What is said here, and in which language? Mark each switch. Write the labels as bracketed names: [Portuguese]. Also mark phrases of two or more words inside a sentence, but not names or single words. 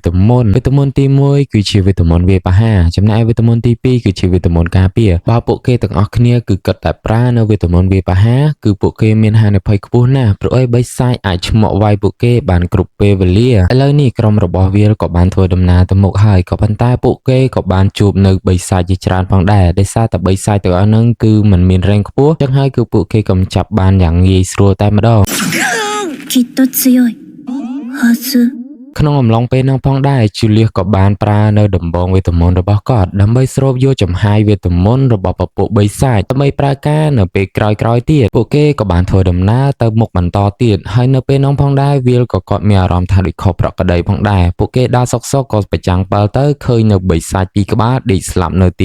[Khmer] ទមន្តទី1គឺជាវេទមន្តវាបហាចំណែកវេទមន្តទី2គឺជាវេទមន្តការពារបើពួកគេទាំងអស់គ្នាគឺគិតតែប្រើនៅវេទមន្តវាបហាគឺពួកគេមានហានិភ័យខ្ពស់ណាស់ព្រោះអីបិសាចអាចឆ្មក់វាយពួកគេបានគ្រប់ពេលវេលាឥឡូវនេះក្រុមរបស់វាលក៏បានធ្វើដំណើរទៅមុខហើយក៏ប៉ុន្តែពួកគេក៏បានជួបនៅបិសាចជាច្រើនផងដែរដោយសារតែបិសាចទាំងអស់ហ្នឹងគឺមិនមានរែងខ្ពស់ចឹងហើយគឺពួកគេកំចាប់បានយ៉ាងងាយស្រួលតែម្ដង [Japanese] きっと強いはず [Khmer] ក្នុងអំឡុងពេលនោះផងដែរជូលៀសក៏បានប្រើនៅដំបងវេទមន្តរបស់គាត់ដើម្បីស្រូបយកចំហាយវេទមន្តរបស់ពពួកបិសាចដើម្បីប្រើការនៅពេលក្រោយៗទៀតពួកគេក៏បានធ្វើដំណើរទៅមុខបន្ត ទៀតហើយនៅពេលនោះផងដែរវាលក៏គាត់មានអារម្មណ៍ថាដូចខុសប្រក្រតីផងដែរពួកគេដើរសុកក៏ប្រចាំងបើទៅឃើញនៅបិសាចពីរក្បាលដេកស្លាប់នៅទី